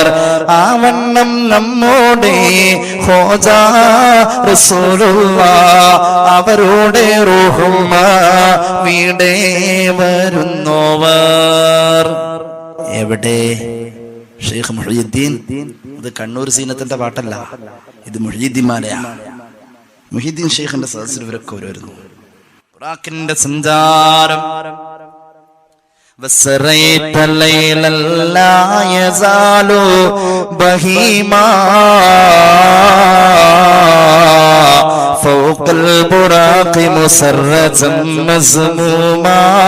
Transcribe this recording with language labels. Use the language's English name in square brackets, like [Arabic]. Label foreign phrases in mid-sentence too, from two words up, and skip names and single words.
[Malayalam] ആവണ്ണം നമ്മോടെ ഖോജാ റസൂലുള്ളാഹ് അവരോടെ റൂഹുമാടെ വരുന്നോവർ. എവിടെ? ഷെയ്ഖ് മുഹ്യിദ്ദീൻ. ഇത് കണ്ണൂർ സീനത്തിന്റെ പാട്ടല്ല, ഇത് മുഹ്യിദ്ദീൻമാരെയാണ്. മുഹ്യിദ്ദീൻ ഷെയ്ഖിന്റെ സദസ്സിൽ ഇവരൊക്കെ വരുന്നു. ബുറാഖിന്റെ സഞ്ചാരം. [Arabic] وسريت ليلا لا يزال بهيما فوق البراق مسرجا مزموما